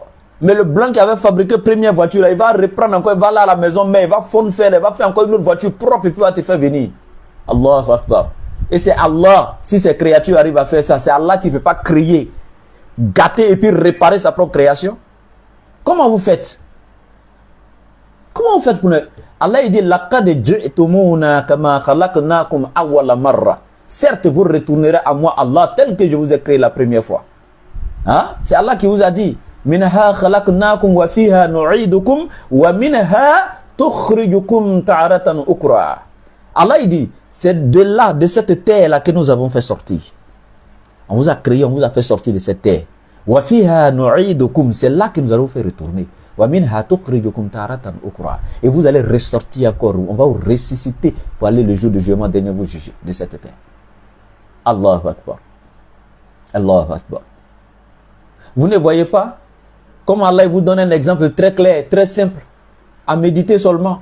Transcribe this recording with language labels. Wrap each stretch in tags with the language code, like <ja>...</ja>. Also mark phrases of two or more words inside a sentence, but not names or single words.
<fr>Mais le blanc qui avait fabriqué la première voiture, là, il va reprendre encore, il va là à la maison, mais il va fondre faire, il va faire encore une autre voiture propre et puis il va te faire venir.</fr> <ar>الله أكبر.</ar> <fr>Et c'est Allah, si ces créatures arrivent à faire ça, c'est Allah qui ne peut pas créer, gâter et puis réparer sa propre création. Comment vous faites? Comment vous faites pour ne... Allah il dit</fr> <ar>لقد جئتمونا كما خلقناكم أول مرة.</ar> <fr>Certes vous retournerez à moi Allah tel que je vous ai créé la première fois. Hein? C'est Allah qui vous a dit</fr> <ar>منها خلقناكم وفيها نعيدكم ومنها نخرجكم تارة أخرى.</ar> <fr>Allah il dit c'est de là, de cette terre là que nous avons fait sortir. On vous a créé, on vous a fait sortir de cette terre.</fr> <ar>وفيها نعيدكم,</ar> <fr>c'est là que nous allons faire retourner. Et vous allez ressortir encore. On va vous ressusciter pour aller le jour du jugement dernier vous juger de cette terre.</fr> <ar>الله أكبر. الله أكبر.</ar> <fr>Vous ne voyez pas comment Allah vous donne un exemple très clair, très simple, à méditer seulement.</fr>